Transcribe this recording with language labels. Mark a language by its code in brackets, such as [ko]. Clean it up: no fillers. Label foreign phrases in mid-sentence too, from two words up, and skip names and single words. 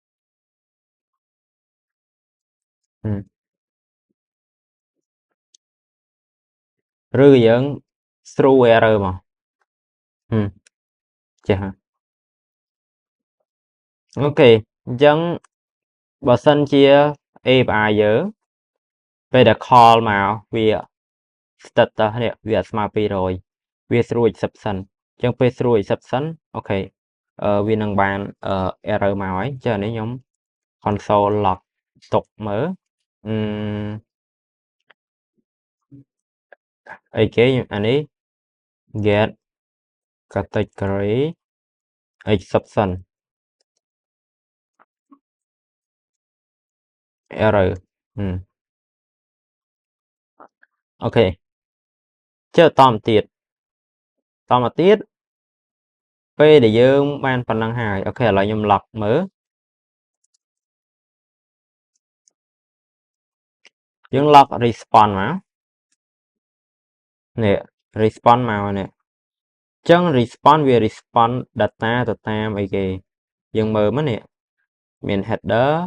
[km] ឬយើង [en] throw error [km] មកចេះហ่ะអូខេអញ្ចឹងបើ សិនជា API យើងពេលដែល call មកវា starter នេះវាអត់ស្មើ200វា [en] throw exception [km] អញ្ចឹងពេល [en] throw exception [km] អូខេវានឹងបានerror មកហើយអញ្ចឹងនេះខ្ញុំ [en] console log [km] ទុកមើល អីគេអានេះ [en] get category exception error [km] អូខេចុះតទៀត ពេលដែលយើងបានប៉ុណ្ណឹងហើយអូខេឥឡូវខ្ញុំ log មើលយើង log response មកនេះ response មកនេះអញ្ចឹង response វា [en] response data [km] ទៅតាមអីគេយើងមើលមកនេះមាន header